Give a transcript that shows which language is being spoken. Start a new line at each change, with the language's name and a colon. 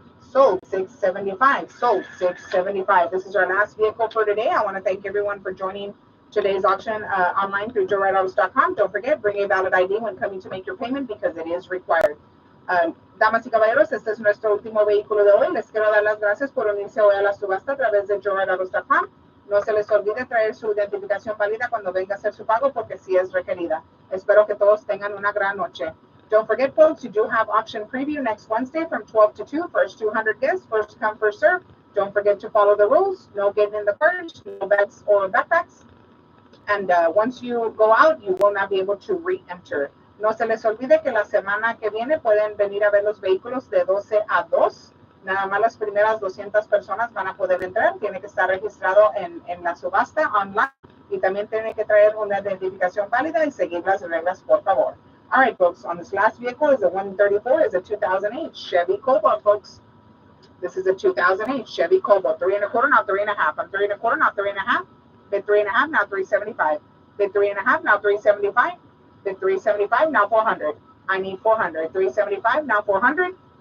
English: Sold 675. Sold 675. This is our last vehicle for today. I want to thank everyone for joining today's auction online through joerideautos.com. Don't forget, bring a valid ID when coming to make your payment because it is required.
Spanish: Damas y caballeros, este es nuestro último vehículo de hoy. Les quiero dar las gracias por unirse hoy a la subasta a través de joerideautos.com. No se les olvide traer su identificación válida cuando venga a hacer su pago porque sí es requerida. Espero que todos tengan una gran noche.
English: Don't forget, folks, you do have auction preview next Wednesday from 12 to 2. First 200 guests, first come, first serve. Don't forget to follow the rules. No getting in the carriage, no bags or backpacks. And once you go out, you will not be able to re-enter.
Spanish: No se les olvide que la semana que viene pueden venir a ver los vehículos de 12 a 2. Nada más las primeras 200 personas van a poder entrar. Tiene que estar registrado en la subasta online. Y también tiene que traer una identificación válida y seguir las reglas, por favor.
English: All right, folks, on this last vehicle is a 134, is a 2008 Chevy Cobalt, folks. This is a 2008 Chevy Cobalt. 3 and a quarter, now 3 and a half. I'm 3 and a quarter, now 3 and a half. Bid 3 and a half, now 375. Bid 3 and a half, now 375. Bid 375, now 400. I need 400. 375, now 400.